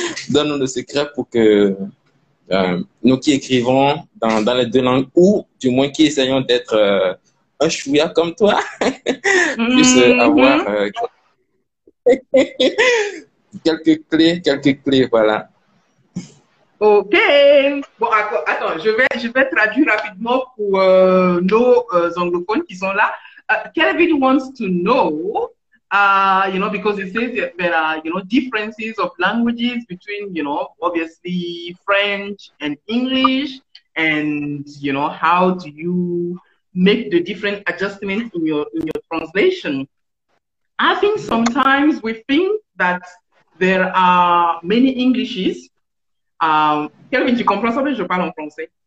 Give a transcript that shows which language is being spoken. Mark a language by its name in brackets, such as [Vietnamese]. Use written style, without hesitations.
[French] Donne-nous le secret pour que nous qui écrivons dans les deux langues ou du moins qui essayons d'être un chouïa comme toi puissent avoir Mhm. quelques clés, voilà. Ok. Bon, attends, je vais traduire rapidement pour nos anglophones qui sont là. [English] Kelvin wants to know, because it says that there are, differences of languages between, obviously French and English, and how do you make the different adjustments in your translation? I think sometimes we think that there are many Englishes. [French] Kelvin, tu comprends ça, mais je parle en français.